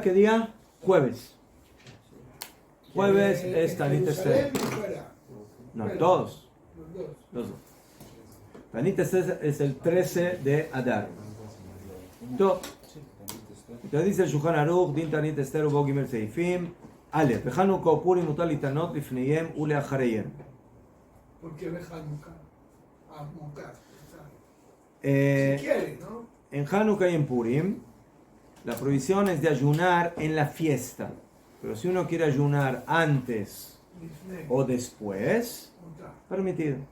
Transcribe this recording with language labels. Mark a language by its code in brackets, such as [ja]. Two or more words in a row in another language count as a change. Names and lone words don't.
[es] ¿Qué día? Jueves. Jueves es Tanit Esther. No, todos. Los dos. Tanit Esther es el 13 de Adar. Entonces dice el [he] Shulchan Aruch, דין תענית אסתר ובו גימל סעיפים, א, בחנוכה ופורים מותר להתענות לפניהם ולאחריהם. [es] ¿Por qué ve Hanukkah? A Mokar. Si quiere, ¿no? En Hanukkah y en Purim, la prohibición es de ayunar en la fiesta. Pero si uno quiere ayunar antes o después, permitido.